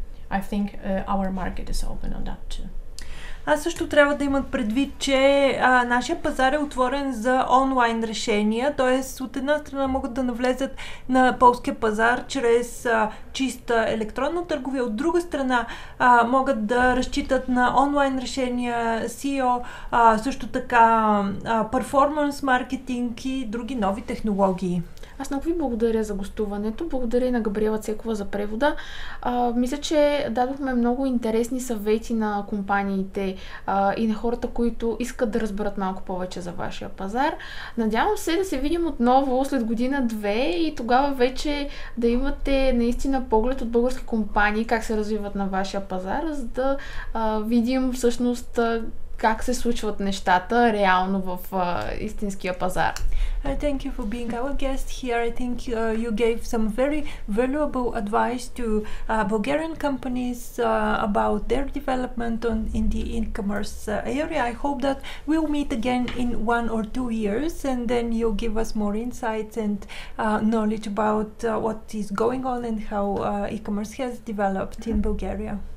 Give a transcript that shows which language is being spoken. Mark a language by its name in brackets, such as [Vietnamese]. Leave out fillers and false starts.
[English] I think our market is open on that too. [Bulgarian] Също трябва да имат предвид, че нашия пазар е отворен за онлайн решения, т.е. от една страна могат да навлезат на полския пазар чрез чиста електронна търговия, от друга страна могат да разчитат на онлайн решения, SEO, също така перформанс маркетинг и други нови технологии. Аз много ви благодаря за гостуването. Благодаря и на Габриела Цекова за превода. Мисля, че дадохме много интересни съвети на компаниите и на хората, които искат да разберат малко повече за вашия пазар. Надявам се да се видим отново след година-две и тогава вече да имате наистина поглед от български компании как се развиват на вашия пазар, за да видим всъщност как се случват нещата реално в истинския пазар. [English] Thank you for being our guest here. I think you gave some very valuable advice to Bulgarian companies about their development in the e-commerce area. I hope that we'll meet again in 1 or 2 years and then you'll give us more insights and knowledge about what is going on and how e-commerce has developed in Bulgaria.